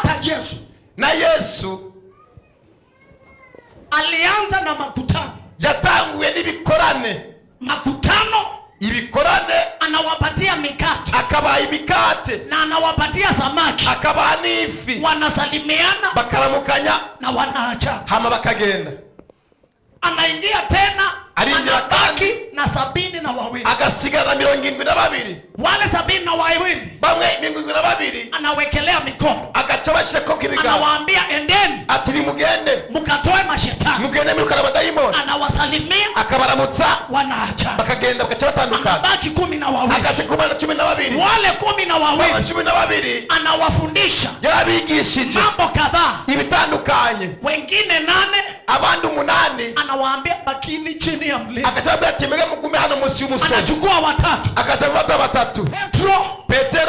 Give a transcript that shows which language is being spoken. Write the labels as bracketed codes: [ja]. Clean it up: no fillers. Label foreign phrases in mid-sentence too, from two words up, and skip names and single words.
[sw] Yesu. Na Yesu alianza na makutano. [rn] yatanguye n'ibikorane. [sw] Makutano, [rn] ibikorane, [sw] anawapatia mikate, [rn] akabaha imikate, [sw] na anawapatia samaki, [rn] akabaha n'ifi. [sw] Wanasalimiana, [rn] bakaramukanya, [sw] na wanaacha, [rn] hama bakagenda. [sw] Anaingia tena, anabaki na 72, [rn] agasigara 72. [sw] Wale 72 [rn] bamwe 72 [sw] anawekelea mikono, [rn] agaca bashirako k'ibiganza, [sw] anawaambia endeni, [rn] ati nimugende [sw] mukatoe mashetani, [rn] mugende mwirukana abadayimoni. [sw] Anawasalimia, [rn] akabaramutsa, [sw] wanaacha, [rn] bakagenda bagaca batandukana. [sw] Anabaki 12. [rn] agaca 12. [sw] Wale 12 12 anawafundisha, [rn] yarabigishije [sw] mambo kadhaa, [rn] ibitandukanye. [sw] Wengine 8, [rn] abandi 8 [sw] anawaambia bakini chini ya mlima. [rn] Akasema ati mwege mugume hano munsi y'umusozi. [sw] Anachukua 3. [rn] Akachagua 3. Petero,